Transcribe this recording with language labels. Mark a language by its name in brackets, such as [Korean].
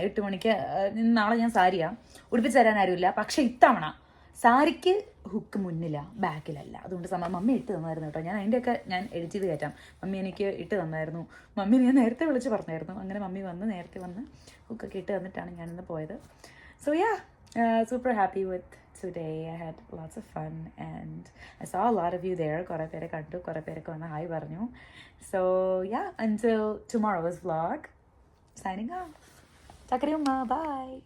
[Malayalam] 8 മണിക്ക് നാളെ ഞാൻ സാരിയാണ് ഉടുപ്പിച്ച് തരാൻ ആരുമില്ല. പക്ഷേ ഇത്തവണ സാരിക്ക് ഹുക്ക് മുന്നിലാണ്, ബാക്കിലല്ല. അതുകൊണ്ട് മമ്മി ഇട്ട് തന്നായിരുന്നു കേട്ടോ. ഞാൻ അതിൻ്റെയൊക്കെ ഞാൻ എഡിറ്റ് ചെയ്ത് കയറ്റാം. മമ്മി എനിക്ക് ഇട്ട് തന്നായിരുന്നു. മമ്മി ഞാൻ നേരത്തെ വിളിച്ച് പറഞ്ഞായിരുന്നു. അങ്ങനെ മമ്മി നേരത്തെ വന്ന് ഹുക്കൊക്കെ ഇട്ട് തന്നിട്ടാണ് ഞാനിന്ന് പോയത്. [English] So yeah, super happy with today. I had lots of fun and I saw a lot of you there. [Malayalam] കുറേ പേരെ കണ്ടു, കുറേ പേരൊക്കെ വന്ന് ഹായ് പറഞ്ഞു. [English] So yeah, until tomorrow's vlog, signing off. Takariumma, bye.